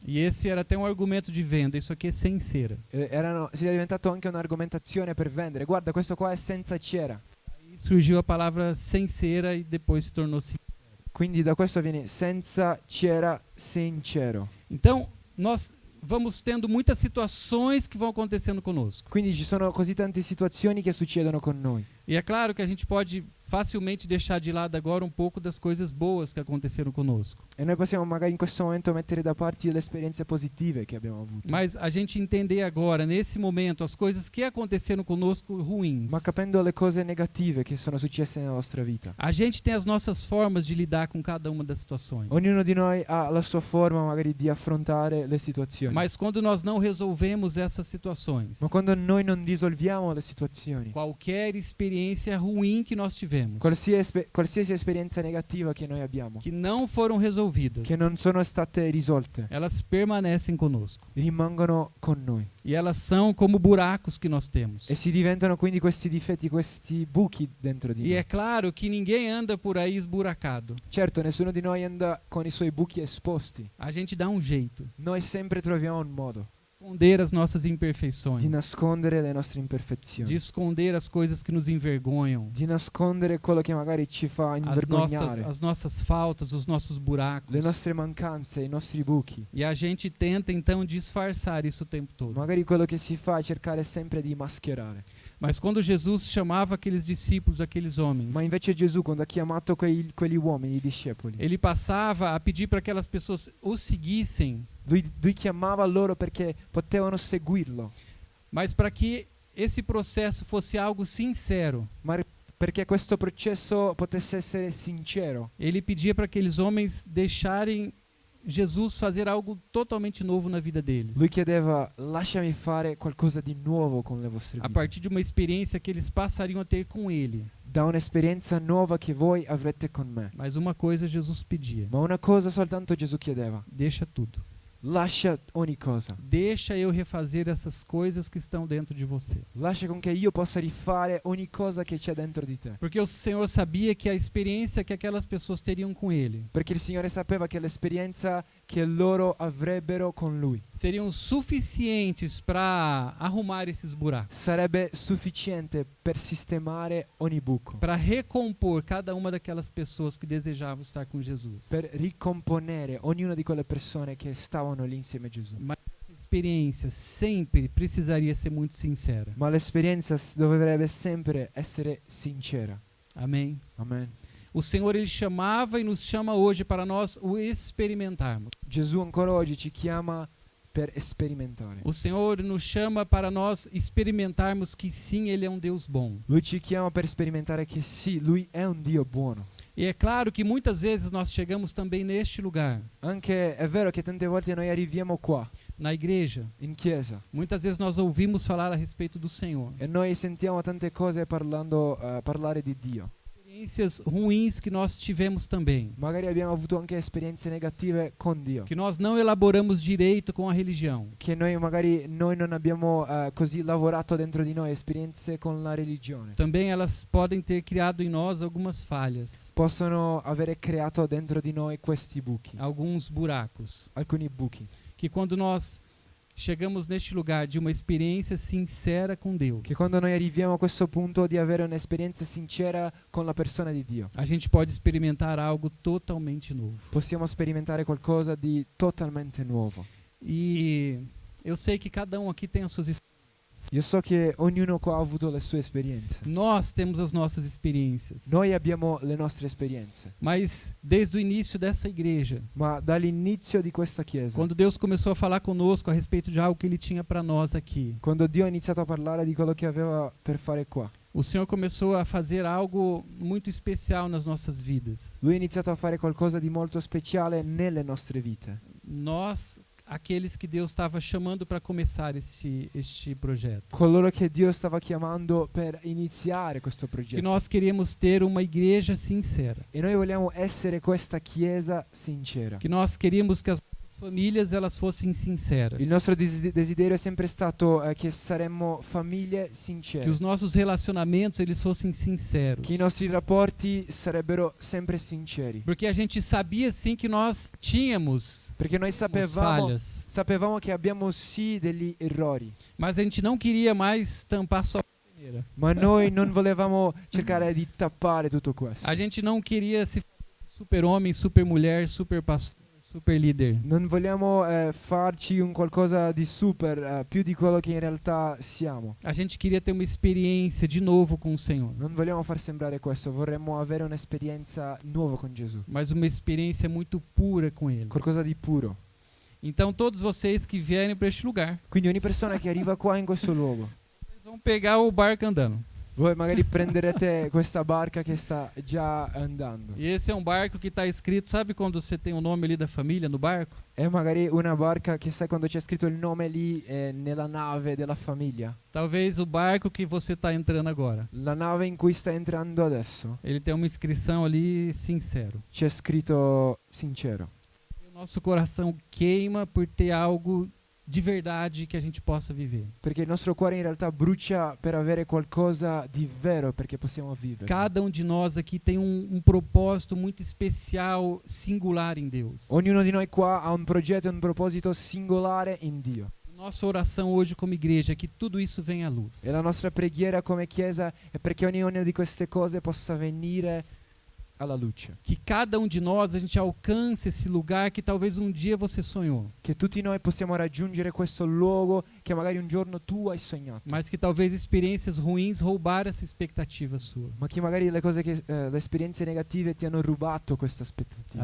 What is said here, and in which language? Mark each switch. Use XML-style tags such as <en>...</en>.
<pt>E esse era até um argumento de venda, isso aqui é sem cera.</pt> <it>Si è diventato anche un'argomentazione per vendere. Guarda, questo qua è senza cera.</it> <pt>Aí surgiu a palavra sem cera e depois se tornou sincero.</pt> <it>Quindi da questo viene senza cera, sincero.</it> <pt>Então, nós vamos tendo muitas situações que vão acontecendo conosco.</pt> <it>Quindi ci sono così tante situazioni che succedono con noi.</it> <pt>E é claro que a gente pode facilmente deixar de lado agora um pouco das coisas boas que aconteceram conosco.</pt> <it>E noi possiamo magari in questo momento mettere da parte le esperienze positive che abbiamo avuto.</it> <pt>Mas a gente entender agora, nesse momento, as coisas que aconteceram conosco ruins.</pt> <it>Ma capendo le cose negative che sono successe nella nostra vita.</it> <pt>A gente tem as nossas formas de lidar com cada uma das situações.</pt> <it>Ognuno di noi ha la sua forma magari di affrontare le situazioni.</it> <pt>Mas quando nós não resolvemos essas situações,</pt> <it>Ma quando noi non risolviamo le situazioni,</it> <pt>qualquer experiência experiência ruim que nós tivemos,</pt> <it>qualsiasi esperienza negativa che noi abbiamo,</it> <pt>que não foram resolvidas,</pt> <it>che non sono state risolte,</it> <pt>elas permanecem conosco.</pt> <it>rimangono con noi</it> <pt>E elas são como buracos que nós temos.</pt> <it>e si diventano quindi questi difetti, questi buchi dentro di</it> <pt>E</pt> <it>noi.</it> <pt>é claro que ninguém anda por aí esburacado.</pt> <it>Certo, nessuno di noi anda con i suoi buchi esposti.</it> <pt>A gente dá um jeito</pt> <it>Noi sempre troviamo un modo</it> <pt>de esconder as nossas imperfeições,</pt> <it>di nascondere le nostre</it> <pt>de</pt> <it>imperfezioni,</it> <pt>esconder as coisas que nos envergonham,</pt> <it>di nascondere quello che magari ci fa invergognare,</it> <pt>as nossas faltas, os nossos buracos.</pt> <it>le nostre mancanze, i nostri buchi.</it> <pt>E a gente tenta então disfarçar isso o tempo todo.</pt> <it>Magari quello che si fa è cercare sempre di mascherare.</it> <pt>Mas quando Jesus chamava aqueles discípulos, aqueles homens,</pt> <it>Ma invece Gesù, quando ha chiamato quegli uomini, i discepoli,</it> <pt>ele passava a pedir para que aquelas pessoas o seguissem,</pt> <it>lui chiamava loro perché potevano seguirlo,</it> <pt>mas para que esse processo fosse algo sincero.</pt> <it>perché questo processo potesse essere sincero.</it> <pt>Ele pedia para aqueles homens deixarem Jesus fazer algo totalmente novo na vida deles,</pt> <it>Lui chiedeva: lasciami fare qualcosa di nuovo con le vostre</it> <pt>a</pt> <it>vite,</it> <pt>partir de uma experiência que eles passariam a ter com Ele.</pt> <it>da un'esperienza nuova che voi avrete con me.</it> <pt>Mas uma coisa Jesus pedia:</pt> <it>Ma una cosa soltanto Gesù chiedeva:</it> <pt>deixa tudo.</pt> <it>lascia ogni cosa,</it> <pt>Deixa eu refazer essas coisas que estão dentro de você.</pt> <it>lascia con che io possa rifare ogni cosa che c'è dentro di te.</it> <pt>Porque o Senhor sabia que a experiência que aquelas pessoas teriam com Ele</pt> <it>Perché il Signore sapeva che l'esperienza che loro avrebbero con Lui</it> <pt>seriam suficientes para arrumar esses buracos,</pt> <it>sarebbe sufficiente per sistemare ogni buco,</it> <pt>para recompor cada uma daquelas pessoas que desejavam estar com Jesus.</pt> <it>per ricomponere ognuna di quelle persone che stavano lì insieme a Gesù.</it> <pt>Mas a experiência sempre precisaria ser muito sincera.</pt> <it>Ma l'esperienza dovrebbe sempre essere sincera.</it> <pt>Amém?</pt> <it>Amen.</it> <pt>O Senhor, Ele chamava e nos chama hoje para nós o experimentarmos.</pt> <it>Gesù ancora oggi ci chiama per sperimentare.</it> <pt>O Senhor nos chama para nós experimentarmos que sim, Ele é um Deus bom.</pt> <it>Lui ci chiama per sperimentare che sì, Lui è un Dio buono.</it> <pt>E é claro que muitas vezes nós chegamos também neste lugar,</pt> <it>Anche è vero che tante volte noi arriviamo qua,</it> <pt>na igreja.</pt> <it>in chiesa,</it> <pt>Muitas vezes nós ouvimos falar a respeito do Senhor.</pt> <it>e noi sentiamo tante cose parlare di Dio.</it> <pt>Experiências ruins que nós tivemos também,</pt> <it>Magari abbiamo avuto anche esperienze negative con Dio,</it> <pt>que nós não elaboramos direito com a religião.</pt> <it>che noi non abbiamo così lavorato dentro di noi, esperienze con la religione.</it> <pt>Também elas podem ter criado em nós algumas falhas,</pt> <it>Possono avere creato dentro di noi questi buchi,</it> <pt>alguns buracos,</pt> <it>alcuni buchi,</it> <pt>que quando nós chegamos neste lugar de uma experiência sincera com Deus,</pt> <it>che quando noi arriviamo a questo punto di avere un'esperienza sincera con la persona di Dio,</it> <pt>a gente pode experimentar algo totalmente novo.</pt> <it>possiamo sperimentare qualcosa di totalmente nuovo.</it> <pt>E eu sei que cada um aqui tem as suas experiências.</pt> <it>Io so che ognuno qua ha avuto le sue esperienze.</it> <pt>Nós temos as nossas experiências.</pt> <it>Noi abbiamo le nostre esperienze,</it> <pt>Mas desde o início dessa igreja,</pt> <it>ma dall'inizio di questa chiesa,</it> <pt>quando Deus começou a falar conosco a respeito de algo que Ele tinha para nós aqui,</pt> <it>quando Dio ha iniziato a parlare di quello che aveva per fare qua,</it> <pt>o Senhor começou a fazer algo muito especial nas nossas vidas.</pt> <it>Lui ha iniziato a fare qualcosa di molto speciale nelle nostre vite.</it> <pt>Nós, aqueles que Deus estava chamando para começar este projeto.</pt> <it>Coloro che Dio stava chiamando per iniziare questo</it> <pt>Que</pt> <it>progetto.</it> <pt>nós queremos ter uma igreja sincera.</pt> <it>E noi vogliamo essere questa chiesa sincera.</it> <pt>Que nós queríamos que as famílias elas fossem sinceras.</pt> <it>Il nostro desiderio è sempre stato che saremmo famiglie sincere.</it> <pt>Que os nossos relacionamentos eles fossem sinceros.</pt> <it>Che i nostri rapporti sarebbero sempre sinceri.</it> <pt>Porque a gente sabia sim que nós tínhamos</pt> <it>Perché noi</it> <pt>falhas,</pt> <it>sapevamo che abbiamo sì degli errori,</it> <pt>mas a gente não queria mais tampar só a peneira.</pt> <it>ma noi non volevamo cercare di tappare tutto questo.</it> <pt>A gente não queria se super homem, super mulher, super pastor, super líder.</pt> <it>Non vogliamo farci un qualcosa di super, più di quello che in realtà siamo.</it> <pt>A gente queria ter uma experiência de novo com o Senhor,</pt> <it>Non vogliamo far sembrare questo, vorremmo avere un'esperienza nuova con Gesù,</it> <pt>mas uma experiência muito pura com Ele.</pt> <it>qualcosa di puro.</it> <pt>Então todos vocês que vierem para este lugar,</pt> <it>Quindi ogni persona che arriva qua in questo luogo,</it> <pt>vocês vão pegar o barco andando.</pt> <it>Voi magari prenderete questa barca che sta già andando.</it> <pt>E esse é um barco que está escrito, sabe quando você tem o nome ali da família no barco?</pt> <it>È magari una barca che sai quando c'è scritto il nome lì nella nave della famiglia.</it> <pt>Talvez o barco que você está entrando agora.</pt> <it>La nave in cui sta entrando adesso</it> <pt>Ele tem uma inscrição ali, sincero.</pt> <it>c'è scritto sincero.</it> <pt>E o nosso coração queima por ter algo de verdade que a gente possa viver.</pt> <it>Perché il nostro cuore in realtà brucia per avere qualcosa di vero perché possiamo vivere.</it> <pt>Cada de nós aqui tem um propósito muito especial, singular em Deus.</pt> <it>Ognuno di noi qua ha un progetto e un proposito singolare in Dio.</it> <pt>Nossa oração hoje como igreja é que tudo isso venha à luz.</pt> <it>E la nostra preghiera come Chiesa è perché ognuna di queste cose possa venire alla luce.</it> <pt>Que cada de nós a gente alcance esse lugar que talvez um dia você sonhou,</pt> <it>Che tutti noi possiamo raggiungere questo luogo che magari un giorno tu hai sognato.</it> <pt>mas que talvez experiências ruins roubaram essa expectativa sua.</pt> <it>Ma che magari le esperienze negative ti hanno rubato questa aspettativa.</it>